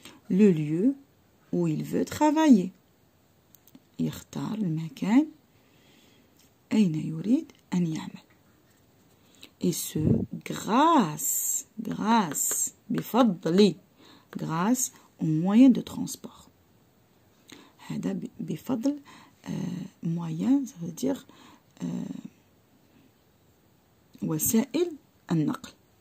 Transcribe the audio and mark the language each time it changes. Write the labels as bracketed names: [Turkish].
[French] Le lieu où il veut travailler. [Arabic] يختار المكان أين يريد أن يعمل. [French] Et ce, grâce, [Arabic] بفضل, [French] grâce aux moyens de transport. [Arabic] هذا بفضل [French] moyen, ça veut dire [Arabic] وسائل النقل.